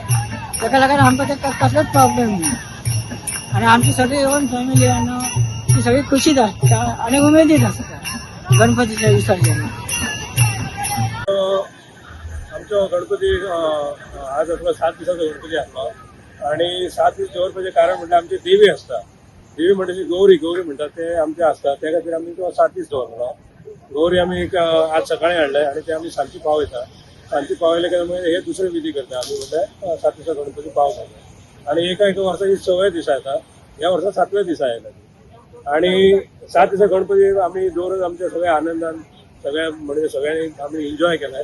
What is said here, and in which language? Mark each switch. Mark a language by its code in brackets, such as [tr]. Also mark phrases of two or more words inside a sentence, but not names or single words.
[mr] त्याच्या लागून आमका ते कसलाच प्रॉब्लेम नाही. आणि आमची सगळी येऊन फॅमिली आणि ती सगळी खुशीत असतात आणि उमेदीत असतात गणपतीच्या विसर्जनात. आमचा गणपती आज आपला 7 दिवसाचा गणपती असतो. [kok] आणि 7 दीस दवरपाचें कारण म्हणजे आमची देवी असता. [mr] देवी म्हणजे गौरी म्हणतात ते आमचे असतात. [kok] त्या खातीर आमी तो 7 दीस दवरलो. गौरी आमी आज सकाळी हाडले आणि ते आमी सांजची पावयता. सांजची पावयले की मागीर हे दुसरे विधी करता आमी म्हणजे 7 दिसा गणपती पावता. आणि एका वर्साची 6व्या दिसा येता. ह्या वर्सा 7व्या दिसा येता. आणि 7 दिसा गणपती आमी दवरून आमच्या सगळ्या आनंदान सगळ्या म्हणजे सगळ्यांनी आमी एन्जॉय केलाय.